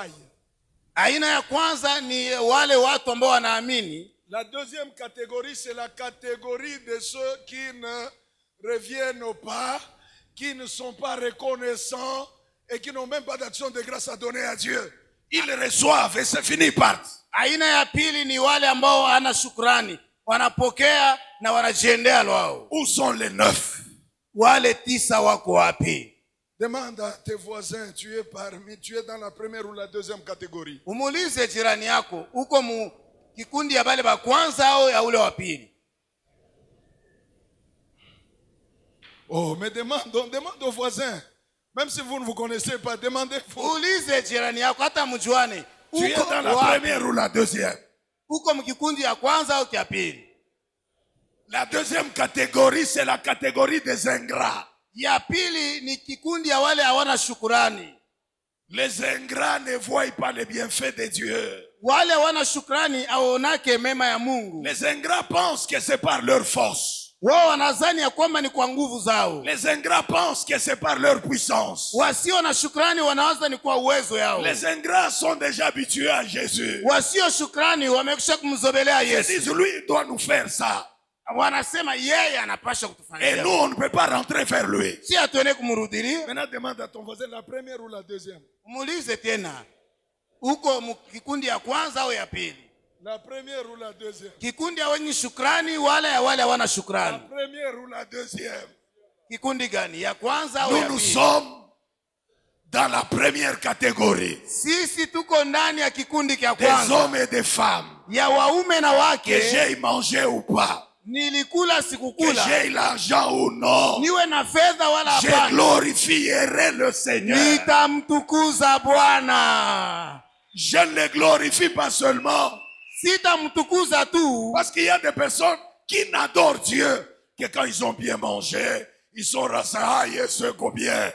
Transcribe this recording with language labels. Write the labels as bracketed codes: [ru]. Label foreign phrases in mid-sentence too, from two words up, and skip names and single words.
[sw] Aina ya kwanza ni wale watu ambao wanaamini. [fr] La deuxième catégorie, c'est la catégorie de ceux qui ne reviennent pas, qui ne sont pas reconnaissants et qui n'ont même pas d'action de grâce à donner à Dieu. Ils reçoivent et c'est fini, partent. [sw] Aina ya pili ni wale ambao wana shukrani, wanapokea na wanajiendea wao. [fr] Où sont les 9? [sw] Wale 9 wako wapi? [fr] Demande à tes voisins, tu es dans la première ou la deuxième catégorie. [sw] Umuulize jirani yako, uko mu kikundi ya bale ba kwanza au ya ule wa pili? [fr] Oh, mais demande aux voisins. Même si vous ne vous connaissez pas, demandez-vous. [sw] Uulize jirani yako hata mjuane. [fr] Tu es dans la première ou la deuxième? [sw] Uko mu kikundi ya kwanza au ya pili? [fr] La deuxième catégorie, c'est la catégorie des ingrats. [sw] Ya pili ni kikundi ya wale hawana shukrani. [fr] Les ingrats ne voient pas les bienfaits de Dieu. [sw] Wale hawana shukrani aonake mema ya Mungu. [fr] Les ingrats pensent que c'est par leur force. [sw] Wao wanadhani ya kwamba ni kwa nguvu zao. [fr] Les ingrats pensent que c'est par leur puissance. [sw] Wasio na shukrani wanawaza ni kwa uwezo yao. [fr] Les ingrats sont déjà habitués à Jésus. [sw] Wasio shukrani wamekwisha kumzobelea [fr] Ils [sw] Yesu. [fr] disent, lui, il doit nous faire ça. [sw] Wanasema yeye anapasha [fr] Et [sw] kutufanyia. [fr] nous, on ne peut pas rentrer vers lui. [sw] Si atuene kumrudilia, [fr] Maintenant, demande à ton voisin, la première ou la deuxième? [sw] umuulize tena. Uko kikundi ya kwanza au ya pili? [fr] La première ou la deuxième? [sw] Kikundi ya wenye shukrani wale hawana [fr] La [sw] shukrani. [fr] première ou la deuxième? [sw] Kikundi gani? Ya kwanza au ya [fr] Nous [sw] pili? [fr] sommes dans la première catégorie. [sw] Sisi tuko ndani ya kikundi cha [fr] Des [sw] kwanza. [fr] hommes et des femmes. [sw] Ya waume na [fr] Que [sw] wake. [fr] j'aille manger ou pas. [sw] Nilikula [fr] Que [sw] sikukula. [fr] j'aie l'argent ou non. [sw] Niwe na fedha wala [fr] Je [sw] hapana. [fr] glorifierai le Seigneur. [sw] Nitamtukuza Bwana. [fr] Je ne le glorifie pas seulement [sw] Sitamtukuza tu. [fr] parce qu'il y a des personnes qui n'adorent Dieu que quand ils ont bien mangé, ils sont rassaillés ce combien.